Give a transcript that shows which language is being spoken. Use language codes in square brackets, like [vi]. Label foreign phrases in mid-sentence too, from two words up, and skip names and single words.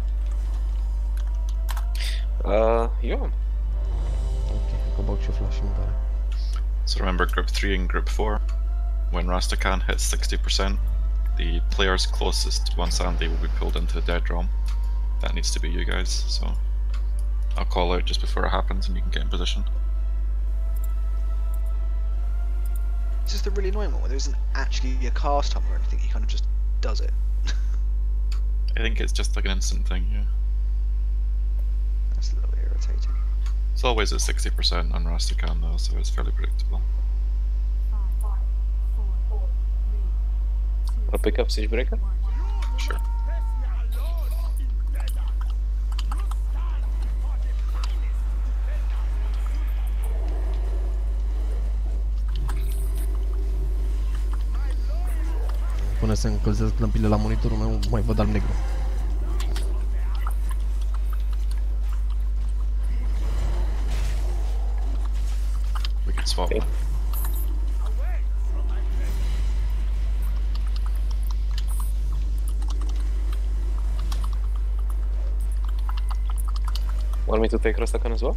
[ro] Eu am. Ok, că bag și eu flash și mâncare. [en] So remember group 3 and group 4, when Rastakhan hits 60%, the players closest to one Sandy will be pulled into the dead realm. That needs to be you guys, so I'll call out just before it happens and you can get in position. This is the really annoying one where there isn't actually a cast time or anything, he kind of just does it. I think it's just like an instant thing, yeah. That's a little irritating. It's always at 60% on Rastakhan though, so it's fairly predictable. I'll pick up Siege Breaker. Sure. [ro] Până se încălzesc lămpile la monitorul meu, mai văd alb-negru. [en] We can swap. Okay. Want me to take Rastakhan as well?